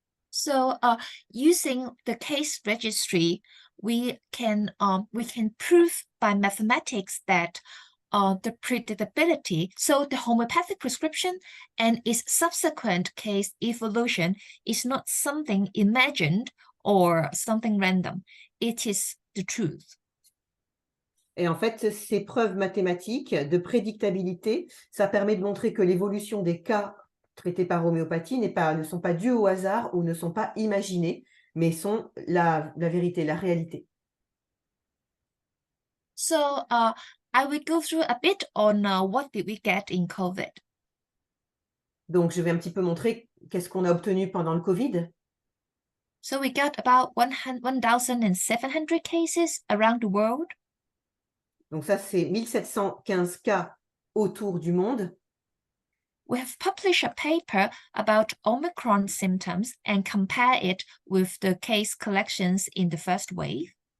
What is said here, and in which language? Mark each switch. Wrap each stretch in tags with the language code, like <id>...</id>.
<en>So, using the case registry, we can prove by mathematics that the predictability, so the homeopathic prescription and its subsequent case evolution is not something imagined or something random. It is the truth.</en> <fr>Et en fait, ces preuves mathématiques de prédictabilité, ça permet de montrer que l'évolution des cas traités par homéopathie ne sont pas dus au hasard ou ne sont pas imaginés, mais sont la vérité, la réalité.</fr> <en>So, I will go through a bit on what did we get in COVID.</en> <fr>Donc, je vais un petit peu montrer qu'est-ce qu'on a obtenu pendant le Covid.</fr> <en>So we got about 1,700 cases around the world.</en> <fr>Donc ça, c'est 1715 cas autour du monde.</fr> <en>We have published a paper about Omicron symptoms and compare it with the case collections in the first wave.</en>